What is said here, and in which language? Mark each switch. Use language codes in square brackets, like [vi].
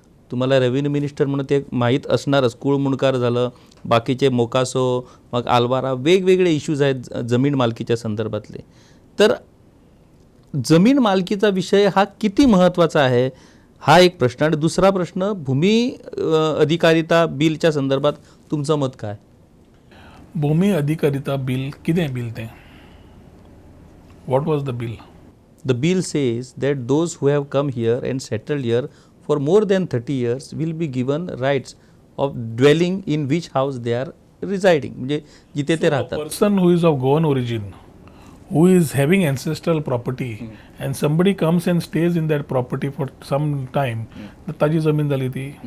[mr] तुम्हाला revenue minister म्हणून ते माहीत असणारच. कुळमुणकार झालं, बाकीचे मोकासो, मग आलवारा, वेगवेगळे इश्यूज आहेत जमीन मालकीच्या संदर्भातले. तर जमीन मालकीचा विषय हा किती महत्त्वाचा आहे हा एक प्रश्न. आणि दुसरा प्रश्न, भूमी अधिकारिता बिलच्या संदर्भात तुमचं मत काय? [gom] भूमी अधिकारिता बिल कितें बिल तें? [en] What was the bill? The bill says that those who have come here and settled here for more than 30 years will be given rights of dwelling in which house they are residing. [mr] म्हणजे जिथे ते राहतात. [en] Person who is of Goan origin, who is having ancestral property, and somebody comes and stays in that property for some time, [gom] तर ताजी जमीन जाली ती.